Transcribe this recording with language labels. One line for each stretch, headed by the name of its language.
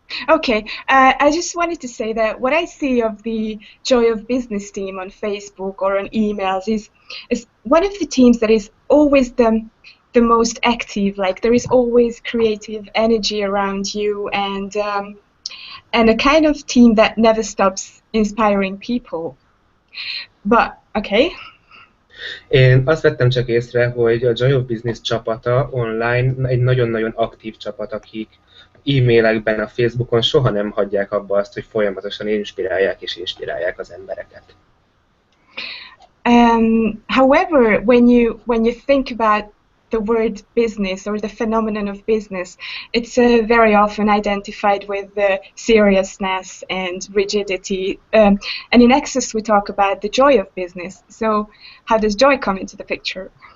English: Okay, I just wanted to say that what I see of the Joy of Business team on Facebook or on emails is one of the teams that is always the most active. Like there is always creative energy around you, and a kind of team that never stops inspiring people. But okay.
Hungarian: Én azt vettem csak észre, hogy a Joy of Business csapata online egy nagyon-nagyon aktív csapat, akik e-mailekben, a Facebookon soha nem hagyják abba azt, hogy folyamatosan inspirálják az embereket.
English: However, when you think about the word business or the phenomenon of business, it's very often identified with seriousness and rigidity. And in Access, we talk about the joy of business. So, how does joy come into the picture?